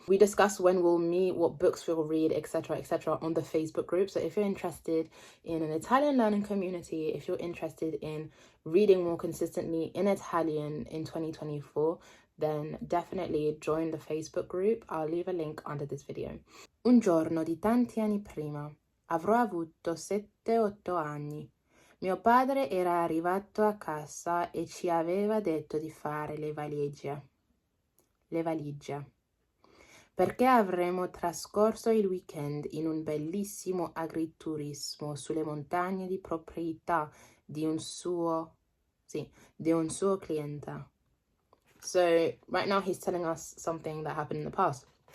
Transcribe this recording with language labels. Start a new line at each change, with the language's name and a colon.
English: We discuss when we'll meet, what books we'll read, etc., on the Facebook group. So if you're interested in an Italian learning community, if you're interested in reading more consistently in Italian in 2024, then definitely join the Facebook group. I'll leave a link under this video.
Italian: Un giorno di tanti anni prima, avrò avuto 7-8 anni. Mio padre era arrivato a casa e ci aveva detto di fare le valigie, perché avremmo trascorso il weekend in un bellissimo agriturismo sulle montagne di proprietà di un suo cliente.
English: So right now he's telling us something that happened in the past.